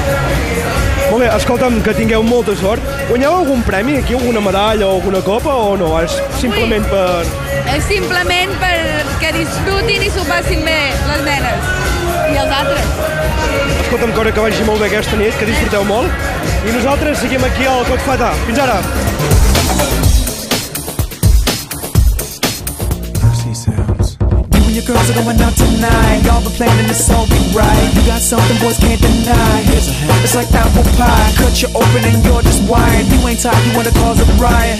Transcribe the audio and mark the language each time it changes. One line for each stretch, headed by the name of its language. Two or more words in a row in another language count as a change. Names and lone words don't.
Catalan: Molt bé, escolta'm, que tingueu molta sort. Guanyeu algun premi aquí, alguna medalla o alguna copa o no? És simplement per... És simplement perquè disfrutin i s'ho passin bé les nenes i els altres. Escolta'm, que vagi molt bé aquesta nit, que disfruteu molt. I nosaltres seguim aquí al Cot Fata. Fins ara!
English: Your girls are going out tonight. Y'all been planning this all be right. You got something boys can't deny. Here's a hint. It's like apple pie. Cut you open and you're just wired. You ain't tired, you wanna cause a riot.